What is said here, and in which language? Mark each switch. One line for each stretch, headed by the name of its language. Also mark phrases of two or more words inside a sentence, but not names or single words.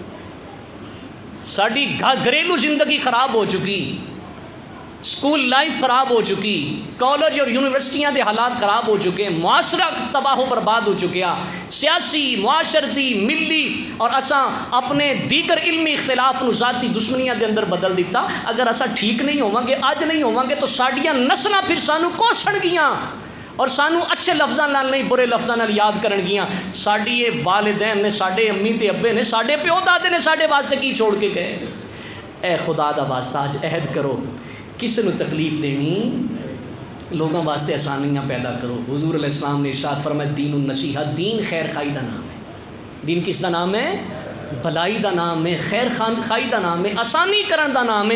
Punjabi: ساری گھریلو زندگی خراب ہو چکی، سکول لائف خراب ہو چکی، کالج اور یونیورسٹیاں دے حالات خراب ہو چکے، معاشرہ تباہ و برباد ہو چکیا، سیاسی، معاشرتی، ملی، اور اساں اپنے دیگر علمی اختلاف نو ذاتی دشمنیاں دے اندر بدل دیتا۔ اگر اساں ٹھیک نہیں ہوواں گے، اج نہیں ہوواں گے، تو ساڈیاں نسلاں پھر سانو کوسن گیاں اور سانو اچھے لفظاں نال نہیں برے لفظاں نال یاد کرن گیاں۔ ساڈی یہ والدین نے، ساڈے امی تے ابے نے، ساڈے پیو دادے نے ساڈے واسطے کی چھوڑ کے گئے؟ اے خدا دا واسطہ اج عہد کرو، کسی نو تکلیف دینی، لوگوں واسطے آسانیاں پیدا کرو۔ حضور علیہ السلام نے ارشاد فرمایا
Arabic: دین النصیحہ،
Punjabi: دین خیر خائی دا نام ہے۔ دین کس دا نام ہے؟ بھلائی دا نام ہے، خیر خائی دا نام ہے، آسانی کرن دا نام ہے۔